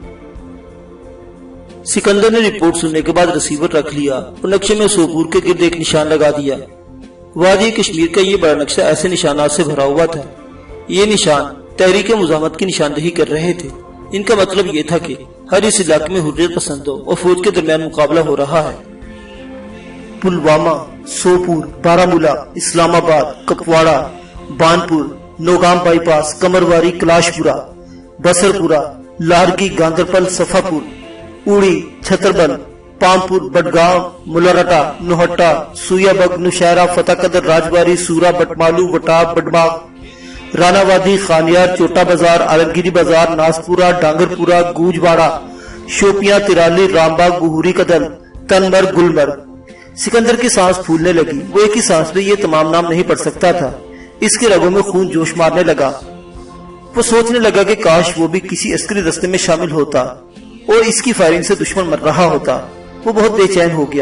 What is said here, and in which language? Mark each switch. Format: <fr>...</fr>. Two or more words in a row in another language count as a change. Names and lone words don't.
<ur>سکندر نے رپورٹ سننے کے بعد ریسیور رکھ لیا اور نقشے میں سوپور کے گرد ایک نشان لگا دیا۔ وادی کشمیر کا یہ بڑا نقشہ ایسے نشانات سے بھرا ہوا تھا۔ یہ نشان تحریک مزاحمت کی نشاندہی کر رہے تھے۔ ان کا مطلب یہ تھا کہ ہر اس علاقے میں حریت پسندوں اور فوج کے درمیان مقابلہ ہو رہا ہے۔ पुलवामा, सोपुर, बारामूला, इस्लामाबाद, कपवाड़ा, बानपुर, नौगाम बाईपास, कमरवारी, कैलाशपुरा, बसरपुरा, लारगी, गांधरपल, सफापुर, उड़ी, छतरबल, पामपुर, बडगांव, मुलारटा, नोहट्टा, सुयाबग, नौशहरा, फतेहकदर, राजबारी, सूरा, बटमालू, वटाब, बडमाग, रानावादी, खानियार, चोटा बाजार, आलमगिरी बाजार, नासपुरा, डांगरपुरा, गूजवाड़ा, शोपियां, तिराली, रामबाग, बुहुरी कदल, तनमर्ग, गुलमर्ग। سکندر کی سانس پھولنے لگی۔ وہ ایک ہی سانس میں یہ تمام نام نہیں پڑھ سکتا تھا. اس کے رگوں میں خون جوش مارنے لگا۔ وہ سوچنے لگا کہ کاش وہ بھی کسی عسکری دستے میں شامل ہوتا اور اس کی فائرنگ سے دشمن مر رہا ہوتا. وہ بہت بے چین ہو گیا.</ur>